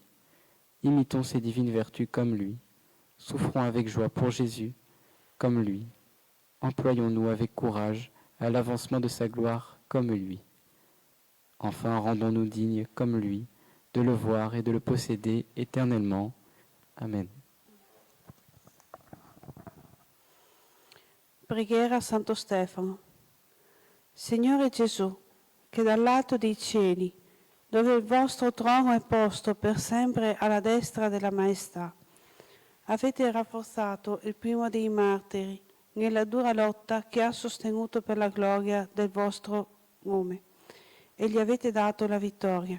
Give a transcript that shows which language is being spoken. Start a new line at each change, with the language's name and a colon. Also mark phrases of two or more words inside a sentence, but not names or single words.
French: Imitons ses divines vertus comme lui. Souffrons avec joie pour Jésus comme lui. Employons-nous avec courage à l'avancement de sa gloire comme lui. Enfin, rendons-nous dignes comme lui de le voir et de le posséder éternellement. Amen.
Italian: Preghiera a Santo Stefano. Signore Gesù, che dall'alto dei cieli, dove il vostro trono è posto per sempre alla destra della maestà, avete rafforzato il primo dei martiri nella dura lotta che ha sostenuto per la gloria del vostro nome e gli avete dato la vittoria.